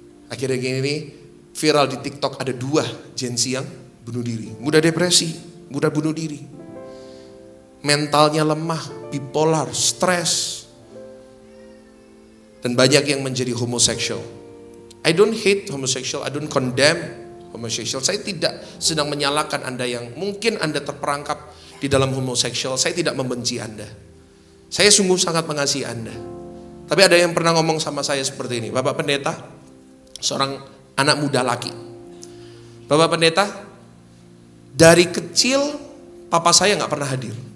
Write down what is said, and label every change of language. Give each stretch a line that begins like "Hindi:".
Indonesian: Akhirnya gini, viral di TikTok ada 2 Gen Z yang bunuh diri. Muda depresi, muda bunuh diri. Mentalnya lemah, bipolar, stres. Dan banyak yang menjadi homoseksual.
English: I don't hate homosexual, I don't condemn homosexual.
Indonesian: Saya tidak sedang menyalahkan Anda yang mungkin Anda terperangkap di dalam homoseksual. Saya tidak membenci Anda. Saya sungguh sangat mengasihi Anda. Tapi ada yang pernah ngomong sama saya seperti ini. Bapak pendeta, seorang anak muda laki. Bapak pendeta, dari kecil papa saya gak pernah hadir.